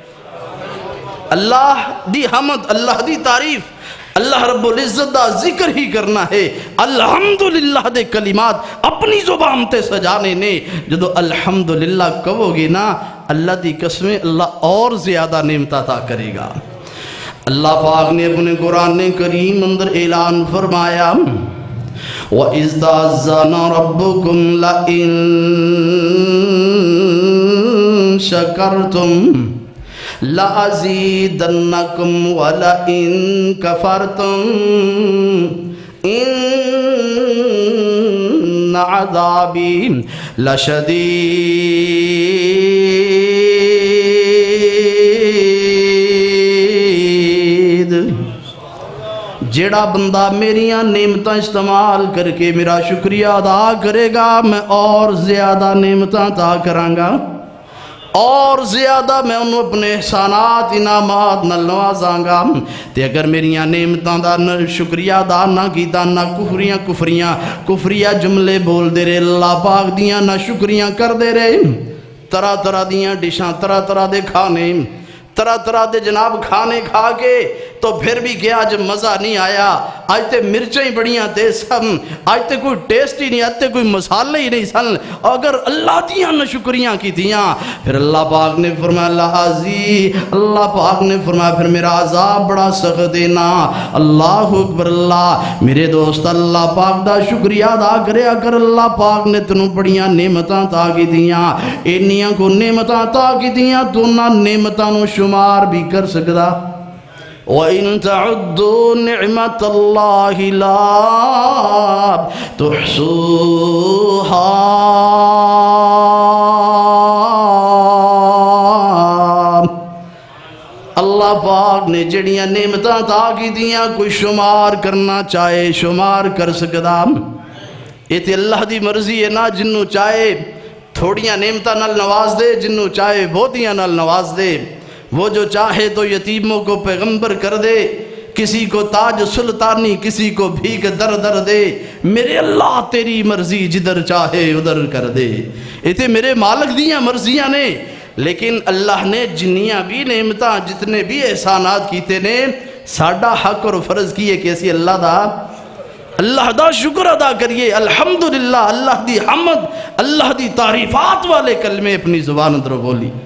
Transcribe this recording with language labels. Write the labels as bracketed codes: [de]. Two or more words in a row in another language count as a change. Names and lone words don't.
[pa] اللہ دی حمد، اللہ دی تعریف، اللہ رب العزت دا ذکر ہی کرنا ہے۔ الحمدللہ دے کلمات اپنی زبان تے سجانے نے، جدو الحمدللہ کہو گی نا، اللہ دی قسمیں اللہ اور زیادہ نعمت عطا کرے گا۔ اللہ پاک نے اپنے قرآن کریم اندر اعلان فرمایا [ar] وَإِذْ تَعَزَّنَ رَبُّكُمْ لَئِن شَكَرْتُمْ لَأَزِيدَنَّكُمْ وَلَئِن كَفَرْتُمْ إِنَّ عَذَابِي لَشَدِيدٌ۔ [pa] جیڑا بندہ میریاں نعمتاں استعمال کر کے میرا شکریہ ادا کرے گا، میں اور زیادہ نعمتاں عطا کراں گا، اور زیادہ میں انہوں اپنے احسانات انعامات نال نوازاں گا۔ تے اگر میریاں نعمتاں دا شکریہ ادا نہ کیتا، نہ کفریاں جملے بول دے رہے، اللہ پاک دیاں نہ شکریاں کر دے رہے، طرح طرح دیاں ڈشاں، طرح طرح دے کھانے، طرح طرح دے جناب کھانے کھا کے تو پھر بھی کیا آج مزہ نہیں آیا، آج تے مرچیں بڑیاں تے سن، آج تے کوئی ٹیسٹ ہی نہیں، آج تے کوئی مسالے ہی نہیں سن، اگر اللہ دیاں نہ شکریاں کی دیاں، پھر اللہ پاک نے فرمایا اللہ پاک نے فرمایا پھر میرا عذاب بڑا سخت دینا۔ [ar] اللہ اکبر۔ [pa] اللہ میرے دوست اللہ پاک دا شکریہ ادا کرے، اگر اللہ پاک نے تنوں بڑیاں نعمتاں عطا کی دیاں، انیاں کو نعمتاں عطا کی دیاں، تو نہ نعمتاں نو شمار بھی کر سکدا۔ [ar] وَإِن تَعُدُّوا نِعْمَةَ اللَّهِ لَا تُحْصُوهَا [pa] اللہ پاک نے جڑیاں نعمتاں عطا کی دیاں کوئی شمار کرنا چاہے شمار کر سکدا۔ یہ تے اللہ دی مرضی ہے نا، جنوں چاہے تھوڑیاں نعمتاں نال نواز دے، جنوں چاہے بہتیاں نال نواز دے۔ [ur] وہ جو چاہے تو یتیموں کو پیغمبر کر دے، کسی کو تاج سلطانی، کسی کو بھیک در در دے۔ میرے اللہ تیری مرضی جدھر چاہے ادھر کر دے۔ [pa] یہ تے میرے مالک دیاں مرضیاں نے، لیکن اللہ نے جنیاں بھی نعمتاں جتنے بھی احسانات کیتے نے ساڈا حق اور فرض کیے کہ اسی اللہ دا شکر ادا کریے. الحمدللہ اللہ دی حمد اللہ دی تعریفات والے کلمے اپنی زبان اندر بولی.